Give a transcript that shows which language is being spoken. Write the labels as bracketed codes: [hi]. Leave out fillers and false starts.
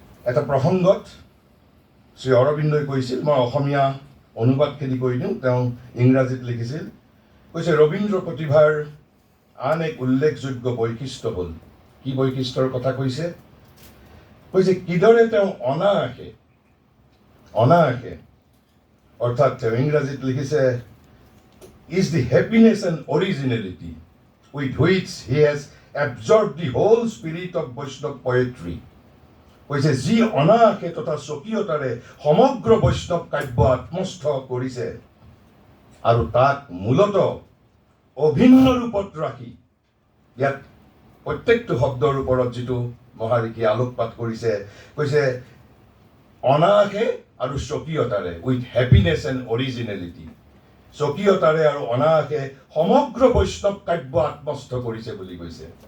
[as] এটা প্ৰসংগত শ্ৰী অৰবিন্দই কৈছিল, মই অসমীয়া অনুবাদখিনি কৈ দিওঁ, তেওঁ ইংৰাজীত লিখিছিল, কৈছে ৰবীন্দ্ৰ প্ৰতিভাৰ আন এক উল্লেখযোগ্য বৈশিষ্ট্য হ'ল, কি বৈশিষ্ট্যৰ কথা কৈছে, কিদৰে তেওঁ অনায়াসে অৰ্থাৎ তেওঁ ইংৰাজীত লিখিছে [en] is the happiness and originality with which he has absorb the whole spirit of Vaishnava poetry. [as] কৈছে যি অনায়াসে তথা স্বকীয়তাৰে সমগ্ৰ বৈষ্ণৱ কাব্য আত্মস্থ কৰিছে আৰু তাক মূলতঃ অভিন্ন ৰূপত ৰাখি ইয়াত প্ৰত্যেকটো শব্দৰ ওপৰত যিটো মহাৰিষি আলোকপাত কৰিছে কৈছে অনায়াসে আৰু স্বকীয়তাৰে [en] with happiness and originality [as] স্বকীয়তাৰে আৰু অনায়াসে সমগ্ৰ বৈষ্ণৱ কাব্য আত্মস্থ কৰিছে বুলি কৈছে